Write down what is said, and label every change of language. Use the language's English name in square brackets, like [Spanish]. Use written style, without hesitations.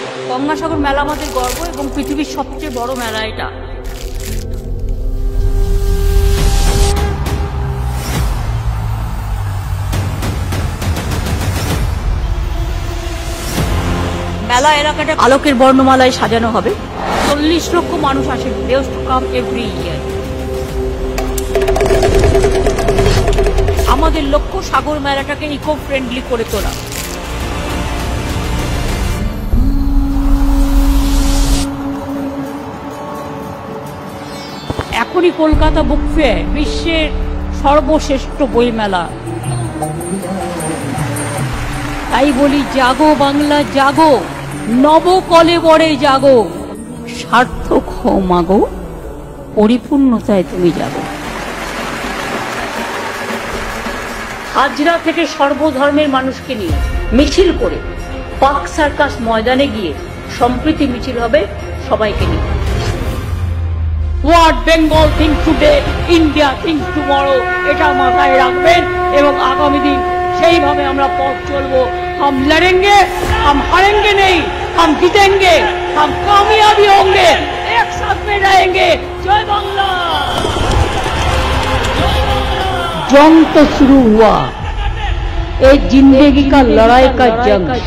[Bangla] গঙ্গাসাগর মেলা আমাদের গর্ব এবং পৃথিবীর সবচেয়ে বড় মেলা এটা। মেলা এলাকাটা আলোকের বর্ণমালায় সাজানো হবে। 40 লক্ষ মানুষ আসে, [English] they used to come every year। [Bangla] আমাদের লক্ষ্য সাগর মেলাটাকে ইকো ফ্রেন্ডলি করে তোলা। এখনই কলকাতা বুক ফেয়ার বিশ্বের সর্বশ্রেষ্ঠ বই মেলা। তাই বলি জাগো বাংলা জাগো, নবকলেবরে জাগো, সার্থক হও মাগো, পরিপূর্ণতায় তুমি যাগো। হাজরা থেকে সর্বধর্মের মানুষকে নিয়ে মিছিল করে পার্ক সার্কাস ময়দানে গিয়ে সম্প্রীতি মিছিল হবে সবাইকে নিয়ে। [English] What Bengal thinks today, India thinks tomorrow, [Bangla] এটা মাথায় রাখবেন এবং আগামী দিন সেইভাবে আমরা পথ চলবো। [Hindi] हम लड़ेंगे, हम हारेंगे नहीं, हम जीतेंगे, हम कामयाबी होंगे, एक साथ में रहेंगे। जय बांग्ला। जंग तो शुरू हुआ, एक जिंदगी का लड़ाई का जंग।